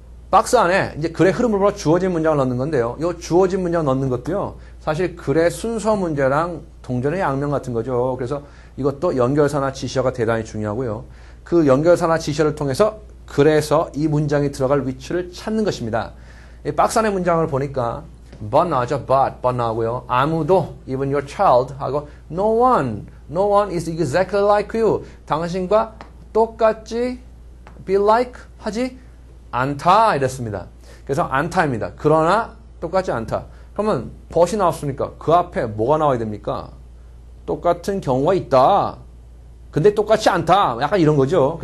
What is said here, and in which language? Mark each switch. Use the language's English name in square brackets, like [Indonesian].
[Korean] 박스 안에 이제 글의 흐름을 보러 주어진 문장을 넣는 건데요. 이 주어진 문장을 넣는 것도요. 사실 글의 순서 문제랑 동전의 양면 같은 거죠. 그래서 이것도 연결사나 지시어가 대단히 중요하고요. 그 연결사나 지시어를 통해서 글에서 이 문장이 들어갈 위치를 찾는 것입니다. 이 박스 안의 문장을 보니까 but 나오죠. but 나오고요. 아무도 [English] even your child 하고 no one is exactly like you. [Korean] 당신과 똑같이 [English] be like [Korean] 하지 않다 이랬습니다. 그래서 않다입니다. 그러나 똑같지 않다. 그러면 but이 나왔으니까 그 앞에 뭐가 나와야 됩니까? 똑같은 경우가 있다. 근데 똑같지 않다. 약간 이런 거죠.